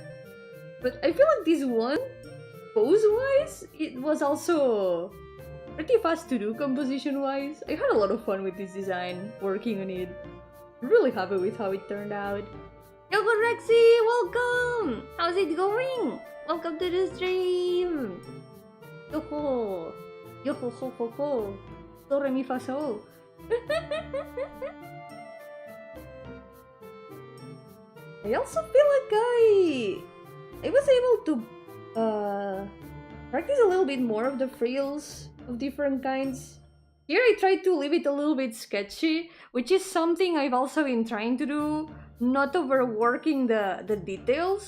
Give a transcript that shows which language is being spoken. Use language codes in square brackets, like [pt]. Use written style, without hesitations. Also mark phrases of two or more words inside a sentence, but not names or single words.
[en] But I feel like this one, pose-wise, it was also pretty fast to do composition-wise. I had a lot of fun with this design, working on it. I'm really happy with how it turned out. Yoko Rexy, welcome! How's it going? Welcome to the stream! Yo-ho! Yo-ho ho ho ho! Do re mi fa sol! I also feel like I was able to practice a little bit more of the frills of different kinds. Here I tried to leave it a little bit sketchy, which is something I've also been trying to do, not overworking the details.